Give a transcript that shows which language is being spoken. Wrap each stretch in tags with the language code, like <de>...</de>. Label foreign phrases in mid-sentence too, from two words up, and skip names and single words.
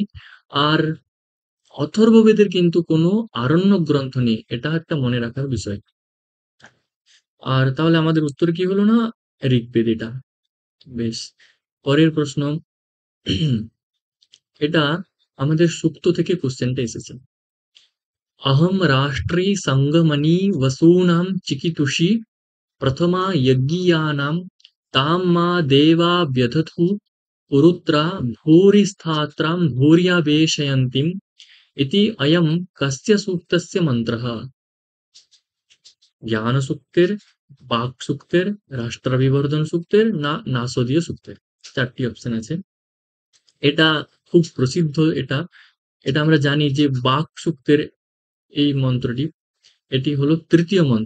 <bn>আর অথর্ববেদের কিন্তু কোনো আরণ্যক গ্রন্থ নেই, এটা একটা মনে রাখার বিষয়। আর তাহলে আমাদের উত্তর কি হলো না, ঋগ্বেদ এটা। বেশ, পরের প্রশ্ন। এটা আমাদের সুক্ত থেকে কোশ্চেনটা এসেছে।</bn> <sa>अहं राष्ट्रे सङ्गमनि वसूनां चिकितुषि प्रथमा यज्ञियानां तां मा देवा व्यधतु पुरुत्रा भूरिस्थात्रां भूर्यावेशयन्तीम् इति अयं कस्य सूक्तस्य मन्त्रः।</sa> <bn>জ্ঞান সূক্তের, বাক সূক্তের, রাষ্ট্রাভিবর্ধন সূক্তের না নাসদীয় সূক্তের। 4টি অপশন আছে। এটা খুব প্রসিদ্ধ। এটা এটা আমরা জানি যে বাক সূক্তের এই মন্ত্রটি, এটি হলো তৃতীয় মন্ত্র।</bn>